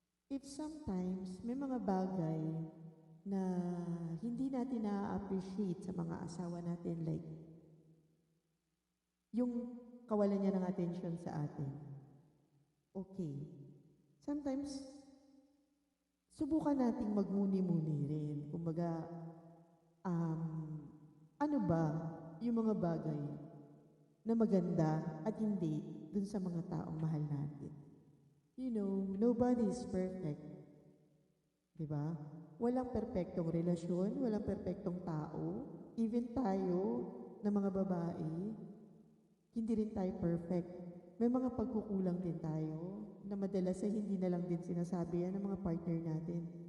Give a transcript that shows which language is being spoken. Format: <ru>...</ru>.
<en>If sometimes</en> <tl>may mga bagay na hindi natin na-appreciate sa mga asawa natin, like yung kawalan niya ng attention sa atin. Okay. Sometimes, subukan nating magmuni-muni rin. Kumbaga, ano ba yung mga bagay na maganda at hindi dun sa mga taong mahal natin.</tl> <en>You know, nobody is perfect.</en> <tl>Diba? Walang perpektong relasyon, walang perpektong tao. Even tayo, na mga babae, hindi rin tayo perfect. May mga pagkukulang din tayo na madalas ay hindi na lang din sinasabi yan ng mga partner natin.</tl>